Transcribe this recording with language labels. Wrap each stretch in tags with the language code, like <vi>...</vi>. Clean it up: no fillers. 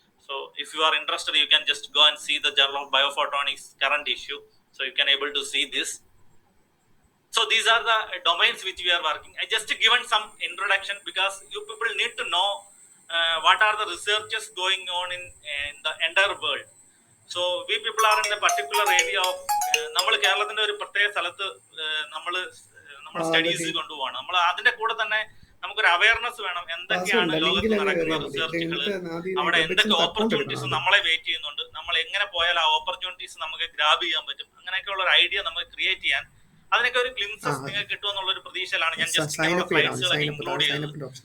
<en>So if you are interested you can just go and see the journal of biophotonics current issue. So you can able to see this. So these are the domains which we are working. I just given some introduction because you people need to know what are the researches going on in the entire world. So we people are in a particular area of</en> <ml>നമ്മൾ കേരളത്തിന്റെ ഒരു പ്രത്യേക സ്ഥലത്ത് നമ്മൾ studies കൊണ്ടുപോകണം. നമ്മൾ അതിന്റെ കൂടെ തന്നെ നമുക്കൊരു അവയർനെസ് വേണം, എന്തൊക്കെയാണ് ലോകത്ത് നടക്കുന്ന റിസർച്ചുകൾ, അവിടെ എന്തൊക്കെ ഓപ്പർച്യൂണിറ്റീസ് നമ്മളെ വെയിറ്റ് ചെയ്യുന്നുണ്ട്, നമ്മൾ എങ്ങനെ പോയാൽ ആ ഓപ്പർച്യൂണിറ്റീസ് നമുക്ക് ഗ്രാബ് ചെയ്യാൻ പറ്റും, അങ്ങനെയൊക്കെയുള്ള ഒരു ഐഡിയ നമുക്ക് ക്രിയേറ്റ് ചെയ്യാൻ അതിനൊക്കെ ഒരു ഗ്ലിംസസ് നിങ്ങൾക്ക് കിട്ടുമെന്നുള്ള ഒരു പ്രതീക്ഷയിലാണ് ഞാൻ ജസ്റ്റ് ഫ്ലൈറ്റ്സുകളൊക്കെ ഇൻക്ലൂഡ് ചെയ്തത്.</ml>